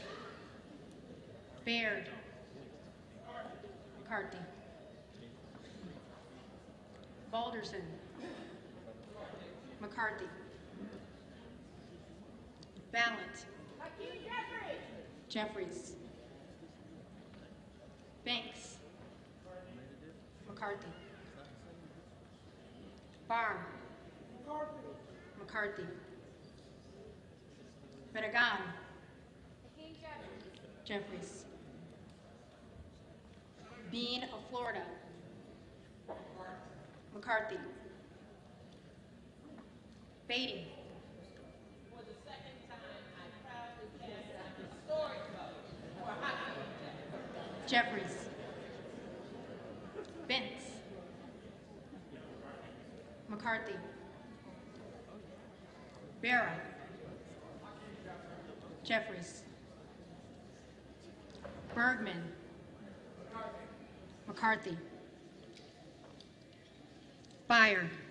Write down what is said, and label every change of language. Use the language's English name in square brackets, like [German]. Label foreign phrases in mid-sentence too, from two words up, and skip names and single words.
[English] Baird. McCarthy. Balderson. McCarthy. Ballant. Jeffries. Banks. McCarthy. Barr. McCarthy. Bedagan. Jeffries. Bean of Florida. McCarthy. Beatty. For the second time, I proudly cast Jeffries. Vince. McCarthy. Vera. Jeffries. Bergman. McCarthy. Byer.